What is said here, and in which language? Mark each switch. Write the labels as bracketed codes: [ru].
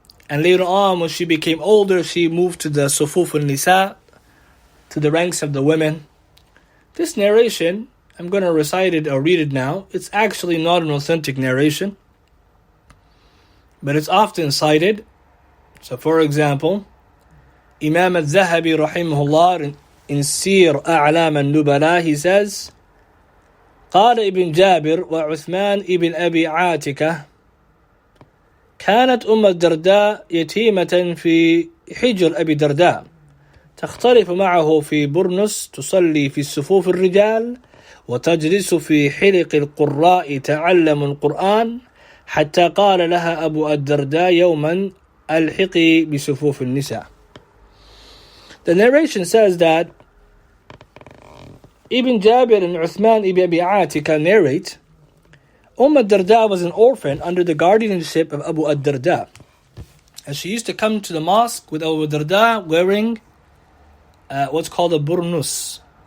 [en] And later on, when she became older, she moved to the Sufuf al-Nisa, to the ranks of the women. This narration, I'm going to recite it or read it now. It's actually not an authentic narration, but it's often cited. So for example, Imam al-Zahabi rahimahullah in Sir A'lam al-Nubala, he says, [ar] قال ابن جابر وعثمان ابن أبي عاتكة كانت الدرداء يتيمة في حجر أبي درداء تختلف معه في برنس تصلي في صفوف الرجال وتجلس في حلق القراء تعلم القرآن حتى قال لها أبو الدرداء يوما ألحقي بصفوف النساء. [en] The narration says that Ibn Jabir and Uthman ibn Abi Atika narrate, al-Darda was an orphan under the guardianship of Abu al-Darda. And she used to come to the mosque with Abu al-Darda wearing what's called a burnus.